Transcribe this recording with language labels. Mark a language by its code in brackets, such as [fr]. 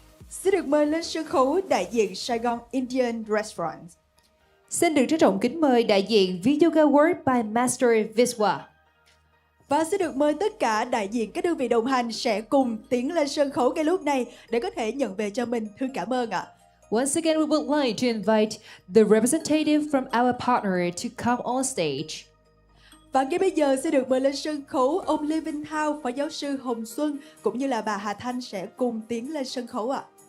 [vi] Xin được mời lên sân khấu đại diện Saigon Indian Restaurant. Xin được trân trọng kính mời đại diện Yoga World by Master Viswa. Và xin được mời tất cả đại diện các đơn vị đồng hành sẽ cùng tiến lên sân khấu ngay lúc này để có thể nhận về cho mình thư cảm ơn ạ. [en] Once again, we would like to invite the representative from our partner to come on stage. [vi] Và ngay bây giờ sẽ được mời lên sân khấu ông Lê Vinh Thao, Phó Giáo sư Hồng Xuân cũng như là bà Hà Thanh sẽ cùng tiến lên sân khấu ạ.